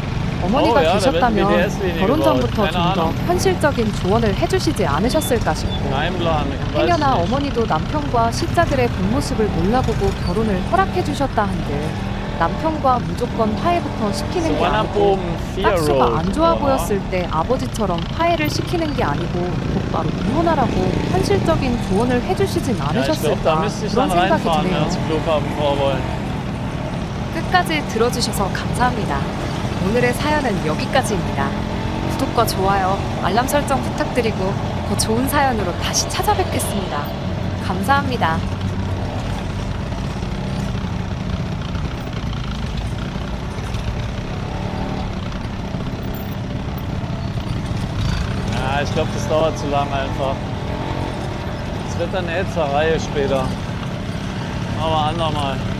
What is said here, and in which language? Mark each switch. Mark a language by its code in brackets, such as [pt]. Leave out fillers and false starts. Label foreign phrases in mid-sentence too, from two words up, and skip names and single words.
[ko] 어머니가 계셨다면 결혼 전부터 좀 더 현실적인 조언을 해주시지 않으셨을까 싶고 행여나 어머니도 남편과 시자들의 본 모습을 몰라보고 결혼을 허락해주셨다 한들 남편과 무조건 화해부터 시키는 게 아니고 딱수가 안 좋아 보였을 때 아버지처럼 화해를 시키는 게 아니고 곧바로 이혼하라고 현실적인 조언을 해주시진 않으셨을까 그런 생각이 드네요. 끝까지 들어주셔서 감사합니다. 오늘의 사연은 여기까지입니다. 구독과 좋아요, 알람 설정 부탁드리고 더 좋은 사연으로 다시 찾아뵙겠습니다. 감사합니다. [de] Ja, ich glaube, das dauert zu lang einfach. Es wird dann eine Hetzerei später. Aber andermal.